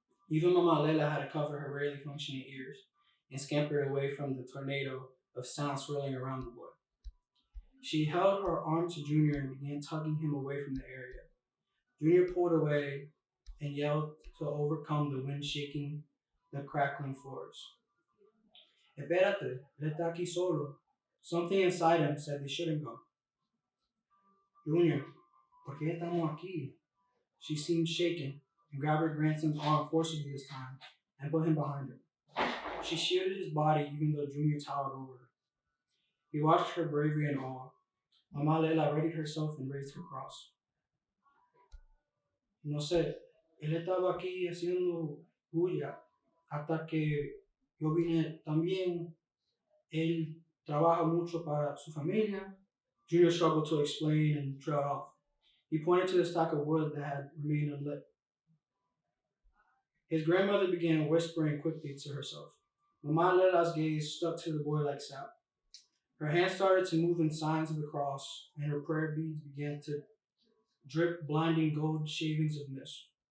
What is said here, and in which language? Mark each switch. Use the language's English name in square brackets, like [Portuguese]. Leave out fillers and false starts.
[English] Even Mama Lela had to cover her rarely functioning ears and scamper away from the tornado of sound swirling around the boy. She held her arm to Junior and began tugging him away from the area. Junior pulled away and yelled to overcome the wind shaking the crackling floors. [Spanish] Espérate, él está aquí solo. [English] Something inside him said they shouldn't go. [Spanish] Junior, ¿por qué estamos aquí? [English] She seemed shaken and grabbed her grandson's arm forcibly this time and put him behind her. She shielded his body even though Junior towered over her. He watched her bravery in awe. Mamá Lela readied herself and raised her cross. [Spanish] No sé, él estaba aquí haciendo bulla hasta que yo vine también. Él trabaja mucho para su familia. [English] Junior struggled to explain and trailed off. He pointed to the stack of wood that had remained unlit. His grandmother began whispering quickly to herself. Mamá Lela's gaze stuck to the boy like sap. Her hands started to move in signs of the cross, and her prayer beads began to drip blinding gold shavings of mist.